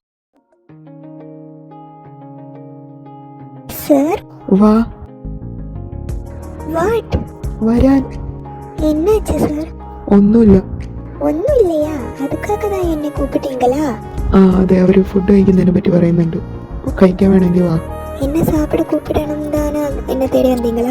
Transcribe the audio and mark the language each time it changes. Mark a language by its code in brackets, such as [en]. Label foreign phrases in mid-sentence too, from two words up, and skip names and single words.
[ml] സർ. വാ. വാട്ട്? വരാൻ. [ta] என்னாச்சு சார்? [ml] ഒന്നുമില്ല. [ta] ഒന്നും இல்லையா? அதுக்காக தான் என்னை கூப்பிட்டீங்களா? [ml] അതെ, അവര് ഫുഡ് കഴിക്കുന്നതിനെ പറ്റി പറയുന്നുണ്ട്. കഴിക്കാൻ വേണമെങ്കിൽ വാ. [ta] என்ன சாப்பிட கூப்பிடணும் தானே என்ன தேடி வந்தீங்களா?